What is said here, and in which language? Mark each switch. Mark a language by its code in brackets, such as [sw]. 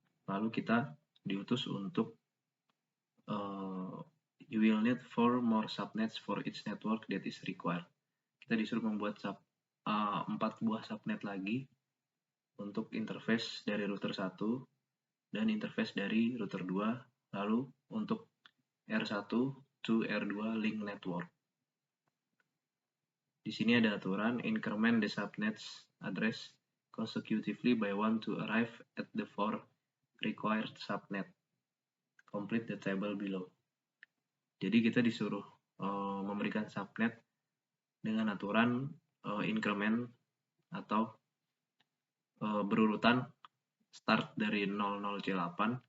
[id] Lalu kita diutus untuk [en] you will need 4 more subnets for each network that is required. [id] Kita disuruh membuat 4 buah subnet lagi untuk interface dari router 1 dan interface dari router 2, lalu untuk R1 to R2 link network. Di sini ada aturan [en] increment the subnets address consecutively by 1 to arrive at the 4 required subnet. Complete the table below. [id] Jadi kita disuruh memberikan subnet dengan aturan increment atau berurutan start dari 00C8.